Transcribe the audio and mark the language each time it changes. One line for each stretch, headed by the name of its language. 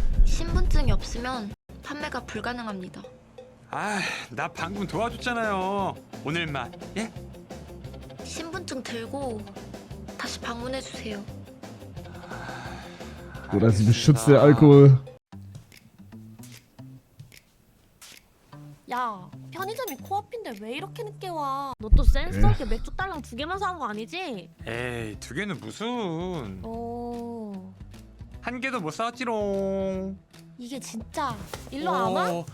Korean: 신분증이 없으면 판매가 불가능합니다. 나 방금 도와줬잖아요. 오늘만 예? 신분증 들고 다시 방문해 주세요.
German: Oder sie beschützt der Alkohol.
Korean: 야, 편의점이 코앞인데 왜 이렇게 늦게 와? 너 또 센스 없게 맥주 딸랑 2개만 사온 거 아니지? 에이 2개는 무슨 오, 1개도 못 사왔지롱. 이게 진짜 일로 안 와?